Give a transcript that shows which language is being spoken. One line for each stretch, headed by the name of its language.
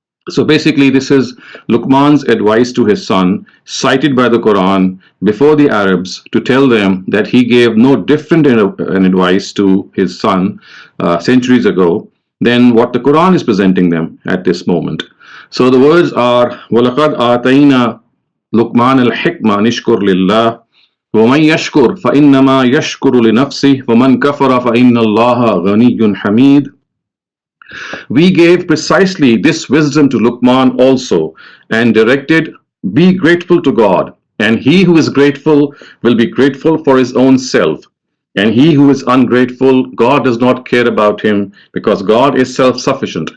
English: So basically, this is Luqman's advice to his son, cited by the Quran before the Arabs to tell them that he gave no different an advice to his son centuries ago than what the Quran is presenting them at this moment. So the words are,
Arabic: وَلَقَدْ آتَيْنَا لُقْمَانَ الْحِكْمَةَ نِشْكُرْ لِلَّهِ وَمَنْ يَشْكُرْ فَإِنَّمَا يَشْكُرُ لِنَفْسِهِ وَمَنْ كَفَرَ فَإِنَّ اللَّهَ غَنِيٌّ حَمِيدٌ.
English: We gave precisely this wisdom to Luqman also, and directed, be grateful to God, and he who is grateful will be grateful for his own self. And he who is ungrateful, God does not care about him, because God is self-sufficient.